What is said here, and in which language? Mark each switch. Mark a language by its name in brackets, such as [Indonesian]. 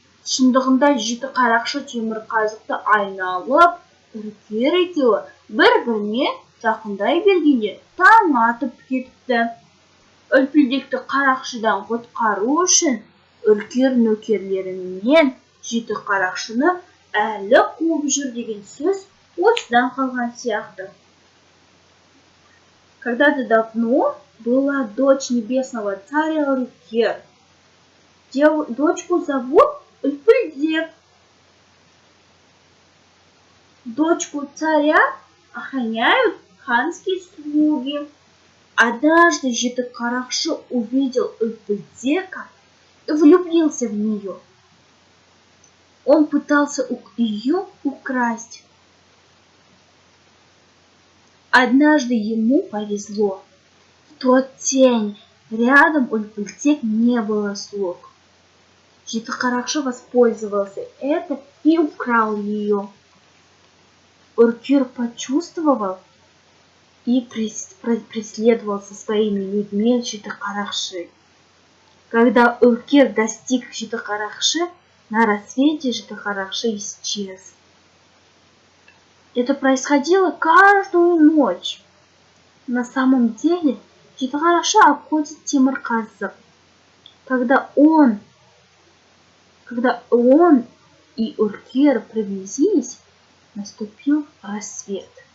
[Kazakh] Шындығында жеті қарақшы темірқазықты айналып, үркер екеуі бір-біріне жақындай бергенде таң атып кетіпті. Үлпілдекті қарақшыдан құтқару үшін үркер нөкерлерімен жеті қарақшыны әлі қуып жүр деген сөз осыдан қалған сияқты. [Russian] Когда-то давно была дочь небесного царя Үркер. Дочку зовут Үлпілдек. Дочку царя охраняют ханские слуги. Однажды жеті қарақшы увидел Үлпілдека и влюбился в нее. Он пытался ее украсть. Однажды ему повезло. В тот день рядом Үлпілдек не было слуг. Жеті қарақшы воспользовался этим и украл ее. Үркер почувствовал и преследовал со своими людьми жеті қарақшы. Когда Үркер достиг жеті қарақшы, на рассвете жеті қарақшы исчез. Это происходило каждую ночь. На самом деле, жеті қарақшы обходит темірқазық. Когда он и Үркер приблизились, наступил рассвет.